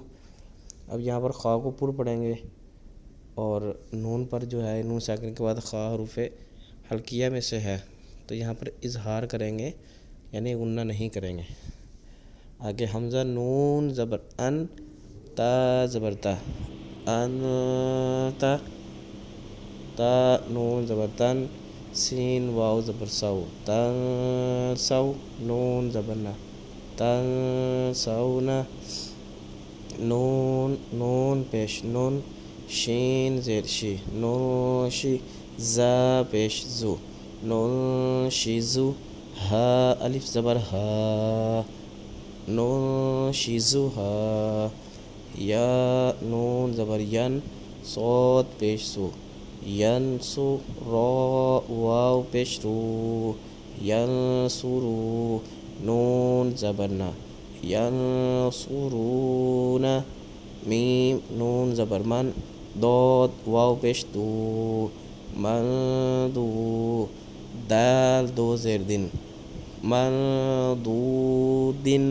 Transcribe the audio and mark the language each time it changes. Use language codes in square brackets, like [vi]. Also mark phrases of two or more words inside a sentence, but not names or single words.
[ur] اب یہاں پر خا کو پر پڑھیں گے اور نون پر جو ہے نون ساکن کے بعد خا حروف حلقیہ میں سے ہے، تو یہاں پر اظہار کریں گے یعنی غنہ نہیں کریں گے۔ آگے حمزہ نون زبر ان تا زبر تا انتا تا نون زبر تن سین واو زبر سو تن سو نون زبر نا تن سونا نون پیش نون شین زیر شی نون شی زا پیش زو نون شی زو ہا الف زبر ہا نون شی زو ہا یا نون زبر ین صاد پیش سو ین سو را واو پیش رو ین سرو نون زبر نا ین سرون میم نون زبر من ضاد واو پیش دو من دو دال دو زیر دن من دو دن۔